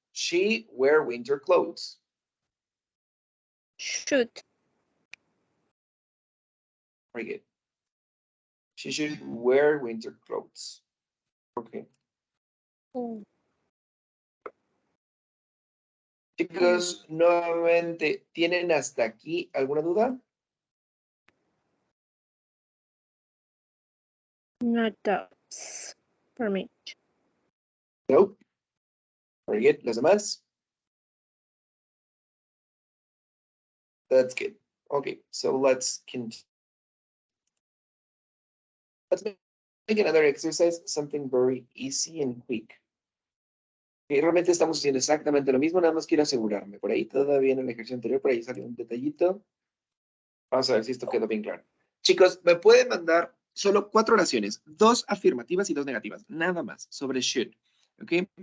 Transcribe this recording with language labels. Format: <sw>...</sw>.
<en>She wear winter clothes. Should. Very good. She should wear winter clothes. Okay. Oh.</en> <es>Chicos, nuevamente, ¿tienen hasta aquí alguna duda?</es> <en>No doubts for me. No. Very good.</en> <es>¿Los demás?</es> <en>That's good. Okay, so let's continue. Let's make another exercise, something very easy and quick.</en> <es>Okay, realmente estamos haciendo exactamente lo mismo, nada más quiero asegurarme. Por ahí todavía en el ejercicio anterior, por ahí salió un detallito. Vamos a ver si esto quedó bien claro. Chicos, me pueden mandar solo 4 oraciones, 2 afirmativas y 2 negativas, nada más, sobre should. ¿Ok?</es>